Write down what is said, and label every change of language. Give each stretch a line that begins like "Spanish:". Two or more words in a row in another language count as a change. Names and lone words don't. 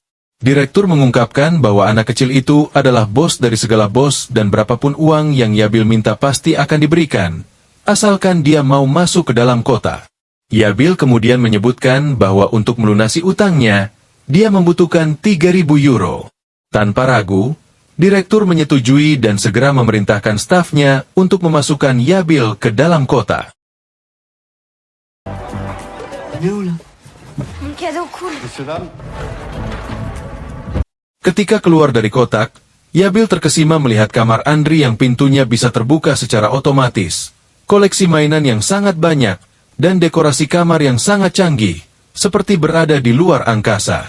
Indonesian: Direktur mengungkapkan bahwa anak kecil itu adalah bos dari segala bos dan berapapun uang yang Yabil minta pasti akan diberikan, asalkan dia mau masuk ke dalam kota. Yabil kemudian menyebutkan bahwa untuk melunasi utangnya, dia membutuhkan 3.000 euro. Tanpa ragu, direktur menyetujui dan segera memerintahkan stafnya untuk memasukkan Yabil ke dalam kota.
French: Mon cadeau cool.
Indonesian: Ketika keluar dari kotak, Yabil terkesima melihat kamar Andri yang pintunya bisa terbuka secara otomatis, koleksi mainan yang sangat banyak, dan dekorasi kamar yang sangat canggih, seperti berada di luar angkasa.